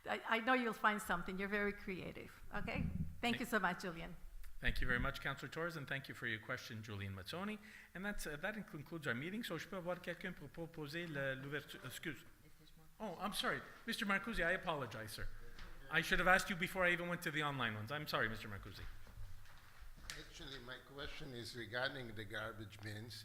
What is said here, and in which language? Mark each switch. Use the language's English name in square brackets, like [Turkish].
[English] I know you'll find something. You're very creative, okay? Thank you so much, Julian. Thank you very much, Councillor Torres, and thank you for your question, Julian Mazzoni. And that concludes our meeting. [French] So je peux avoir quelqu'un pour proposer l'ouverture. [English] Excuse. Oh, I'm sorry. Mr. Marcuzzi, I apologize, sir. I should have asked you before I even went to the online ones. I'm sorry, Mr. Marcuzzi. Actually, my question is regarding the garbage bins.